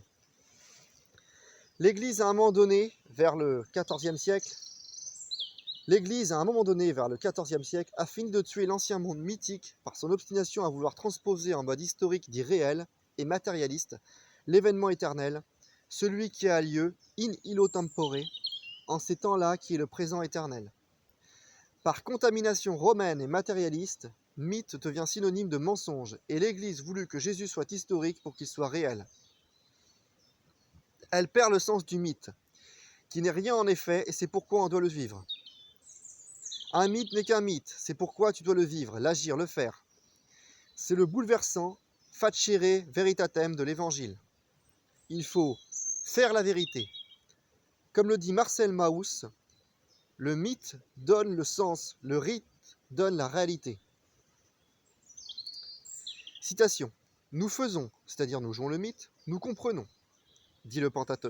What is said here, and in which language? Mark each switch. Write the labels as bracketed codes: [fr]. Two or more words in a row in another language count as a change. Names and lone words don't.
[fr] L'Église, à un moment donné, vers le XIVe siècle, a fini de tuer l'ancien monde mythique par son obstination à vouloir transposer en mode historique dit réel et matérialiste l'événement éternel, celui qui a lieu [la] in illo tempore, [fr] en ces temps-là qui est le présent éternel. Par contamination romaine et matérialiste, mythe devient synonyme de mensonge, et l'Église voulut que Jésus soit historique pour qu'il soit réel. Elle perd le sens du mythe, qui n'est rien en effet, et c'est pourquoi on doit le vivre. Un mythe n'est qu'un mythe, c'est pourquoi tu dois le vivre, l'agir, le faire. C'est le bouleversant [la] facere veritatem [fr] de l'Évangile. Il faut faire la vérité. Comme le dit Marcel Mauss, le mythe donne le sens, le rite donne la réalité. Citation. « Nous faisons, c'est-à-dire nous jouons le mythe, nous comprenons, dit le Pentateuque.